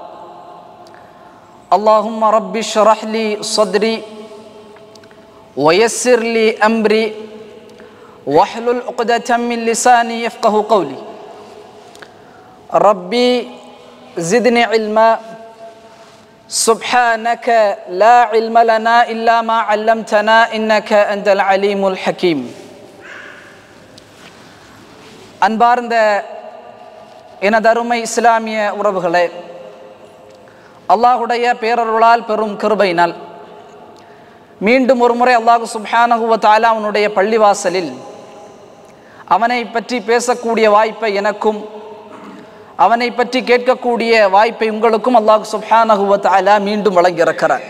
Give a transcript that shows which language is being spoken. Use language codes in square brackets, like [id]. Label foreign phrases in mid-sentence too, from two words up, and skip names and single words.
[ar] اللهم رب اشرح لي صدري ويسر لي أمري واحلل عقدة من لساني يفقه قولي. ربي زدني علما سبحانك لا علم لنا إلا ما علمتنا إنك أنت العليم الحكيم. [ta] அன்பார்ந்த எனதருமை இஸ்லாமிய உறவுகளே, அல்லாஹுடைய பேரருளால் பெரும் கிருபையினால் மீண்டும் ஒரு முறை அல்லாஹ் [ar] سبحانه وتعالى [ta] அவனுடைய பள்ளிவாசலில் அவனை பற்றி பேசக்கூடிய வாய்ப்பை எனக்கும் அவனை பற்றி கேட்கக்கூடிய வாய்ப்பை உங்களுக்கும் அல்லாஹ் [ar] سبحانه وتعالى [ta] மீண்டும் வழங்கியிருக்கிறார்.